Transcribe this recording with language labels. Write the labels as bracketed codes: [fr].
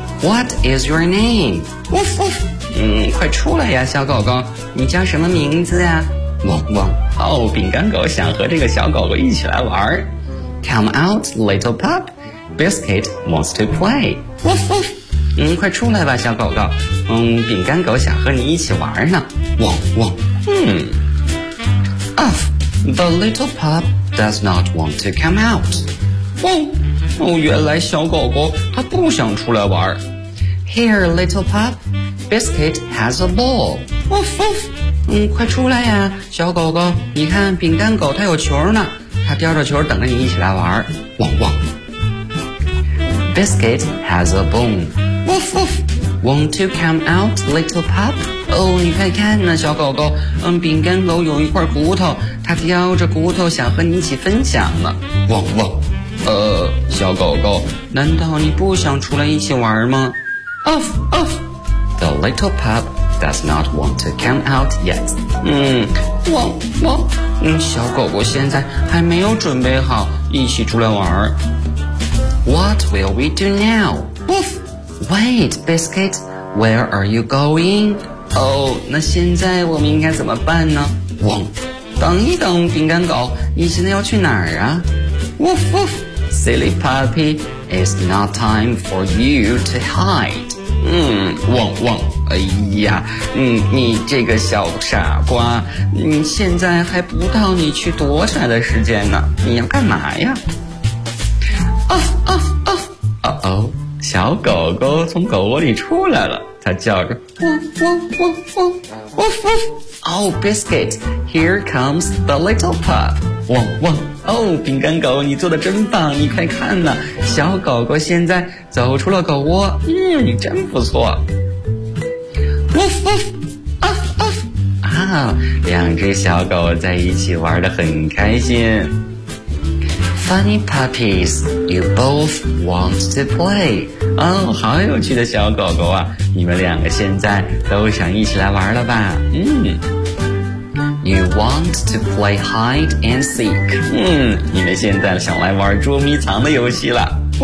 [en] What is your name? [zh] 汪汪，嗯，快出来呀，小狗狗，你叫什么名字呀？汪汪。哦，饼干狗想和这个小狗狗一起来玩。 [en] Come out, little pup. Biscuit wants to play. [zh] 汪汪，嗯，快出来吧，小狗狗。嗯，饼干狗想和你一起玩呢。汪汪，嗯。Off. [en] The little pup does not want to come out. 汪。 [zh] 哦，原来小狗狗它不想出来玩。 [en] Here, little pup. Biscuit has a ball. 汪汪。 [zh] 嗯，快出来呀，小狗狗！你看，饼干狗它有球呢，它叼着球等着你一起来玩。 [en] 汪汪。Biscuit has a bone. Woof woof. Want to come out, little pup? [zh] 哦，你快看呢，小狗狗。嗯，饼干狗有一块骨头，它叼着骨头想和你一起分享呢。汪汪。小狗狗，难道你不想出来一起玩吗 ？ [en] Off off. The little pup. Does not want to come out yet. [zh] 嗯，汪汪，嗯，小狗狗现在还没有准备好一起出来玩。 [en] What will we do now? Woof. Wait, Biscuit. Where are you going? [zh] Oh, 那现在我们应该怎么办呢？汪，等一等，饼干狗，你现在要去哪儿啊？ [en] Woof woof. Silly puppy, it's not time for you to hide. [zh] 嗯，汪汪，哎呀，嗯，你这个小傻瓜，你现在还不到你去躲起来的时间呢，你要干嘛呀 ？Off off off！哦哦，小狗狗从狗窝里出来了，它叫着汪汪汪汪汪汪。 [en] Oh, Biscuit, here comes the little pup. 汪汪。 [zh] 哦，饼干狗，你做得真棒，你快看呢，小狗狗现在走出了狗窝，嗯，真不错。 [en] Woof woof. Off off. [zh] 啊，两只小狗在一起玩得很开心。 [en] Funny puppies, you both want to play. [zh] 哦，好有趣的小狗狗啊，你们两个现在都想一起来玩了吧。 [en] 嗯，You want to play hide and seek. [zh] 嗯，你们现在想来玩捉迷藏的游戏了。